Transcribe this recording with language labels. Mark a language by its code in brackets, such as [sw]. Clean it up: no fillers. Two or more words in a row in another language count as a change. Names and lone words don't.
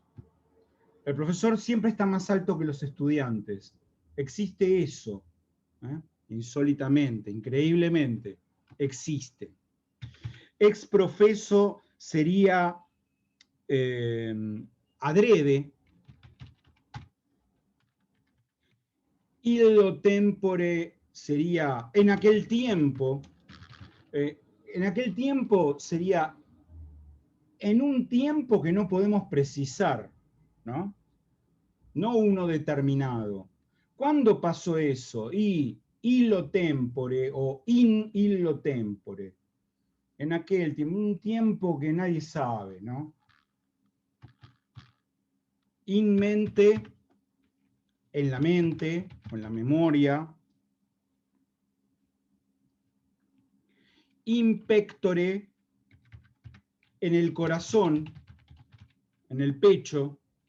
[es] El profesor siempre está más alto que los estudiantes. Existe eso, insólitamente, increíblemente, existe. Exprofeso sería adrede. [la] Illo tempore [es] sería en aquel tiempo sería en un tiempo que no podemos precisar, ¿no? No uno determinado. ¿Cuándo pasó eso? [la] Y illo tempore o in illo tempore. [es] En aquel tiempo, un tiempo que nadie sabe, ¿no? [la] In mente, [es] en la mente, o en la memoria. [la] In pectore, [es] en el corazón, en el pecho.